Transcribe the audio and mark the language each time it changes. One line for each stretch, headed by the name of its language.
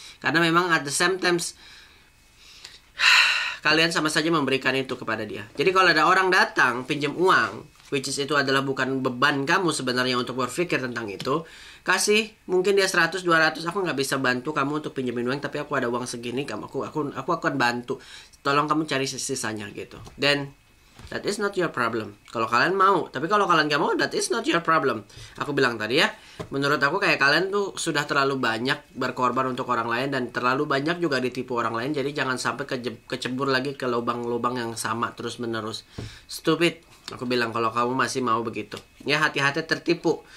Indonesian: Karena memang
English: at the same times,
Indonesian: kalian sama saja memberikan itu kepada dia. Jadi kalau ada orang datang pinjam uang,
English: which is
Indonesian: itu adalah bukan beban kamu sebenarnya untuk berpikir tentang itu, kasih mungkin dia 100, 200, aku nggak bisa bantu kamu untuk pinjemin uang, tapi aku ada uang segini, aku akan bantu, tolong kamu cari sisanya gitu.
English: Then that is not your problem.
Indonesian: Kalau kalian mau, tapi kalau kalian nggak mau,
English: that is not your problem.
Indonesian: Aku bilang tadi ya, menurut aku kayak kalian tuh sudah terlalu banyak berkorban untuk orang lain dan terlalu banyak juga ditipu orang lain. Jadi jangan sampai kecebur lagi ke lubang-lubang yang sama terus menerus. Stupid. Aku bilang kalau kamu masih mau begitu. Ya, hati-hati tertipu.